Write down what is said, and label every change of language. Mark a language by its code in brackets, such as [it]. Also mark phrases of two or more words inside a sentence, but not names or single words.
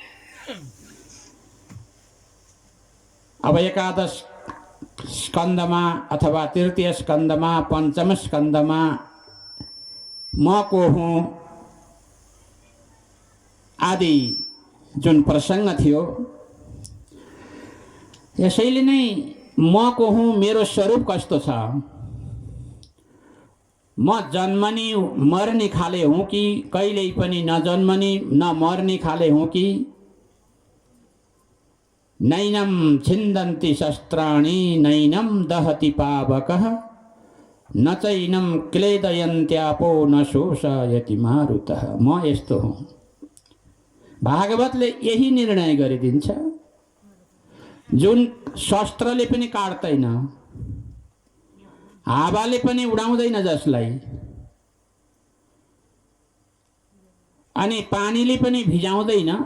[ne] अब एकादश स्कन्धमा अथवा तृतीय स्कन्धमा, पञ्चम स्कन्धमा म को हुँ आदि जुन प्रसङ्ग थियो, यसैले नै म को हुँ, मेरो स्वरूप कस्तो छ, म जन्मनी मर्ने खाले हुँ कि कहिल्यै पनि नजन्मनी न मर्ने खाले हुँ कि [sa] नैनम छिन्दन्ति शस्त्राणि नैनम दहति पावकः न चैनम क्लेदयन्त्यापो न शोषयति मारुतः। [ne] म यस्तो हुँ। भागवतले यही निर्णय गरिदिन्छ जुन शस्त्रले पनि काट्दैन, हावाले पनि उडाउँदैन जसलाई, अनि पानीले पनि भिजाउँदैन।